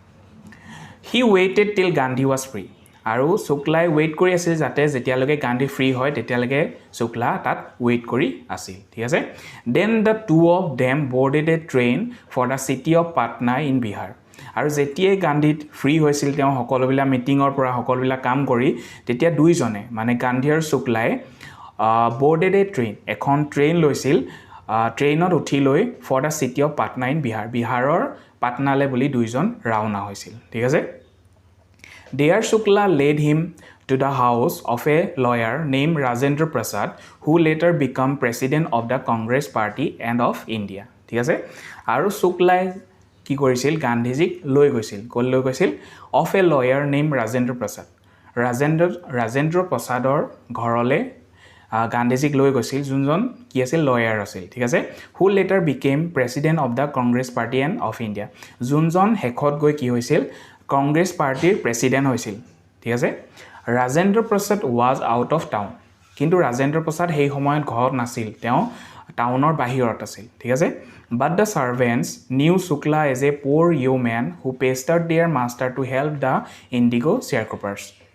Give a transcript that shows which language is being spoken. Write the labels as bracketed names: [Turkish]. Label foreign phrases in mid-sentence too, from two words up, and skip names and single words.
[English] He waited till Gandhi was free [Assamese] আৰু শুক্লাই ৱেইট কৰি আছিল যাতে যেতিয়ালৈকে গান্ধী ফ্ৰী হয় তেতিয়ালৈকে শুক্লা তাত ৱেইট কৰি আছিল ঠিক আছে [English] Then the two of them boarded a train for the city of Patna in Bihar [Assamese] আৰু যেতিয়াই গান্ধীত ফ্ৰী হৈছিল তেওঁ সকলোবিলাক মিটিঙৰ পৰা সকলোবিলাক কাম কৰি তেতিয়া দুইজনে মানে গান্ধী আৰু শুক্লাই [English] boarded a train [Assamese] এখন ট্ৰেইন লৈছিল ট্ৰেইনত উঠি লৈ [English] for the city of Patna in Bihar [Assamese] বিহাৰৰ পাটনালৈ বুলি দুইজন ৰাওনা হৈছিল ঠিক আছে [English] There Shukla led him to the house of a lawyer named Rajendra Prasad, who later became president of the Congress Party and of India. [Assamese] ঠিক আছে আৰু শুক্লাই কি কৰিছিল গান্ধীজীক লৈ গৈছিল ক'ত লৈ গৈছিল [English] of a lawyer named Rajendra Prasad. [Assamese] ৰাজেন্দ্ৰ প্ৰসাদৰ ঘৰলৈ গান্ধীজীক লৈ গৈছিল যোনজন কি আছিল লয়াৰ আছিল ঠিক আছে [English] who later became president of the Congress Party and of India. [Assamese] যোনজন শেষত গৈ কি হৈছিল কংগ্ৰেছ পাৰ্টিৰ প্ৰেছিডেণ্ট হৈছিল ঠিক আছে [English] Rajendra Prasad was out of town [Assamese] কিন্তু ৰাজেন্দ্ৰ প্ৰসাদ সেই সময়ত ঘৰত নাছিল তেওঁ টাউনৰ বাহিৰত আছিল ঠিক আছে [English] But the servants knew Shukla as a poor yeoman who pestered their master to help the indigo sharecroppers